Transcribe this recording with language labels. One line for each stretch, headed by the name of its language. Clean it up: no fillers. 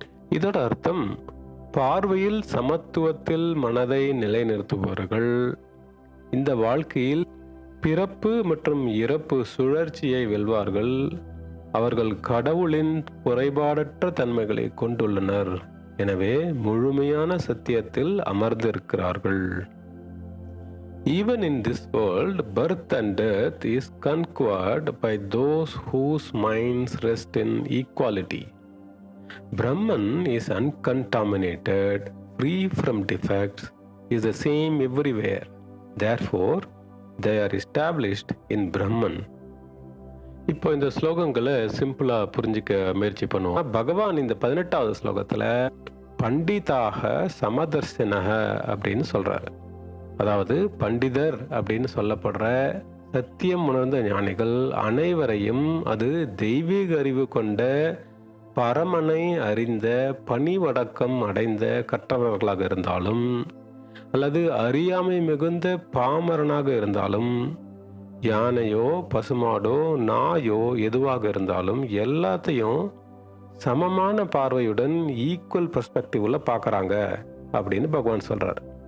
Tamil: இதோட அர்த்தம், பார்வையில் சமத்துவத்தில் மனதை நிலைநிறுத்துபவர்கள் இந்த வாழ்க்கையில் பிறப்பு மற்றும் இறப்பு சுழற்சியை வெல்வார்கள். அவர்கள் கடவுளின் குறைபாடற்ற தன்மைகளை கொண்டுள்ளனர், எனவே முழுமையான சத்தியத்தில் அமர்ந்திருக்கிறார்கள்.
English: Even in this world, birth and death is conquered by those whose minds rest in equality. Brahman is uncontaminated, free from defects, is the same everywhere. Therefore, they are established in Brahman.
Tamil: இப்போ இந்த ஸ்லோகங்களை சிம்பிளா புரிஞ்சிக்க முயற்சி பண்ணுவோம். பகவான் இந்த 18வது ஸ்லோகத்துல பண்டிதாக சமதர்சனக அப்படின்னு சொல்றாரு. அதாவது பண்டிதர் அப்படின்னு சொல்லப்படுற சத்தியம் உணர்ந்த ஞானிகள் அனைவரையும், அது தெய்வீக அறிவு கொண்ட பரமனை அறிந்த பணிவடக்கம் அடைந்த கற்றவர்களாக இருந்தாலும் அல்லது அறியாமை மிகுந்த பாமரனாக இருந்தாலும், யானையோ பசுமாடோ நாயோ எதுவாக இருந்தாலும் எல்லாத்தையும் சமமான பார்வையுடன்
English: equal பெர்ஸ்பெக்டிவ்ல
Tamil: பார்க்கறாங்க அப்படின்னு பகவான் சொல்றாரு.